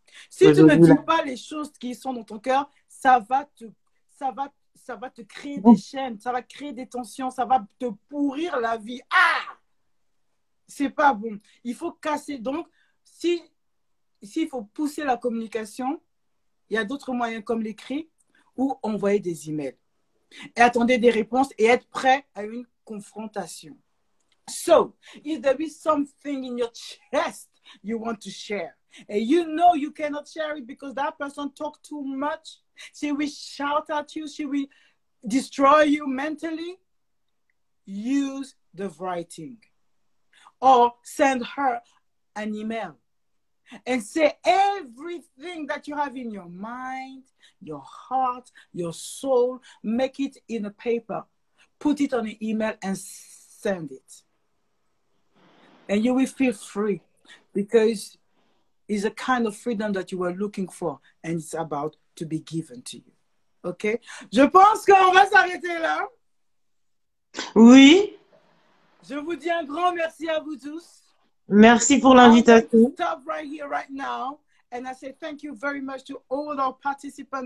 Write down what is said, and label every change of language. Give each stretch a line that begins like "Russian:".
French: Si tu ne dis pas les choses qui sont dans ton cœur, ça va te créer des chaînes, ça va créer des tensions, ça va te pourrir la vie. Ah! C'est pas bon. Il faut casser. Donc, s'il faut pousser la communication, il y a d'autres moyens comme l'écrit ou envoyer des emails. Et attendez des réponses et être prêt à une confrontation.
English: So, if there is something in your chest you want to share, and you know you cannot share it because that person talked too much, she will shout at you, she will destroy you mentally, use the writing. Or send her an email and say everything that you have in your mind, your heart, your soul, make it in a paper, put it on an email and send it. And you will feel free because it's a kind of freedom that you were looking for and it's about to be given to you. OK?
French: Je pense qu'on va s'arrêter là. Oui. Je vous dis un grand merci à vous tous. Merci pour l'invitation.
English: Stop right here, right now. And I say thank you very much to all our participants.